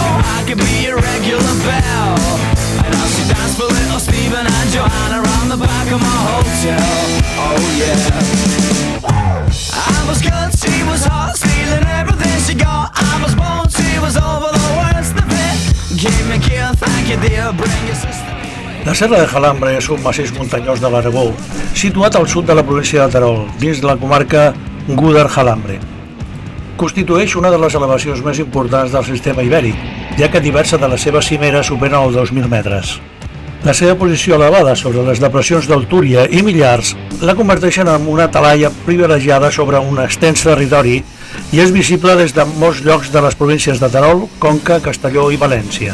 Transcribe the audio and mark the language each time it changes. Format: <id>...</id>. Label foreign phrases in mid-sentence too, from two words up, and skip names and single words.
<en>I could be your regular belle. And I'll see dance for little Stephen and Joanna around the back of my hotel. Oh yeah. I was good, she was hot, stealing everything she got. I was bold, she was over the worst of it. Give me gear, thank you dear, bring your sister.</en> <ca>La Serra de Jalambre és un massís muntanyós de l'Aragó, situat al sud de la província de Terol, dins de la comarca Gúdar-Jalambre. Constitueix una de les elevacions més importants del sistema ibèric, ja que diverses de les seves cimeres superen els 2.000 metres. La seva posició elevada sobre les depressions del Túria i Millars la converteixen en una talaia privilegiada sobre un extens territori i és visible des de molts llocs de les províncies de Terol, Conca, Castelló i València.</ca>